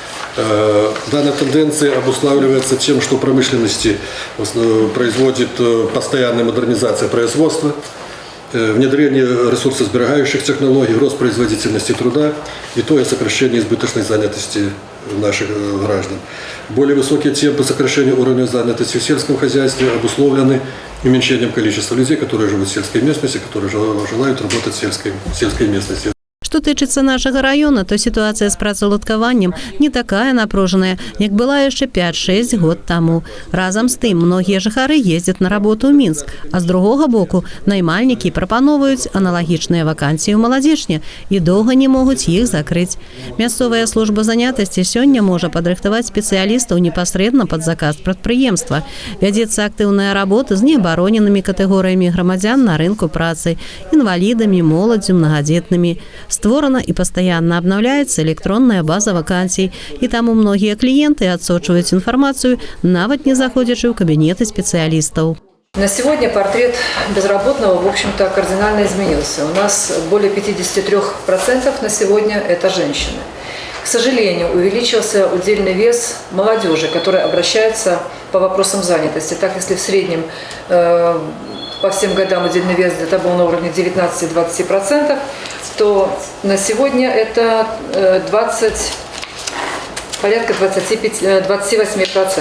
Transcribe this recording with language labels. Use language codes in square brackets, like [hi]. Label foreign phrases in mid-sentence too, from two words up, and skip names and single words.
[ru] Данная тенденция обуславливается тем, что промышленности производит постоянная модернизация производства, внедрение ресурсосберегающих технологий, рост производительности труда и то и сокращение избыточной занятости наших граждан. Более высокие темпы сокращения уровня занятости в сельском хозяйстве обусловлены уменьшением количества людей, которые живут в сельской местности, которые желают работать в сельской местности. [be] Что тычыцца нашага раёна, то сітуацыя з працаўладкаваннем не такая напружаная, як была яшчэ 5-6 год таму. Разам з тым, многія жыхары ездзяць на работу ў Мінск, а з другога боку наймальнікі прапановваюць аналагічныя вакансіі ў Маладзішне і доўга не могуць іх закрыць. Мясцовая служба занятасці сёння можа падрыхтаваць спецыялістаў непасрэдна пад заказ прадпрыемства. Вядзецца актыўная работа з неабароненымі катэгорыямі грамадзян на рынку працы, інвалідамі, моладдзю, мнагадзетнымі. Створана і пастаянна абнаўляецца электронная база вакансій, і таму многія кліенты адсочваюць інфармацыю, нават не заходзячы ў кабінеты спецыялістаў. [ru] На сегодня портрет безработного, в общем-то, кардинально изменился. У нас более 53% на сегодня это женщины. К сожалению, увеличился удельный вес молодежи, которая обращается по вопросам занятости. Так, если в среднем по всем годам удельный вес где-то был на уровне 19-20%, то на сегодня это порядка 28%.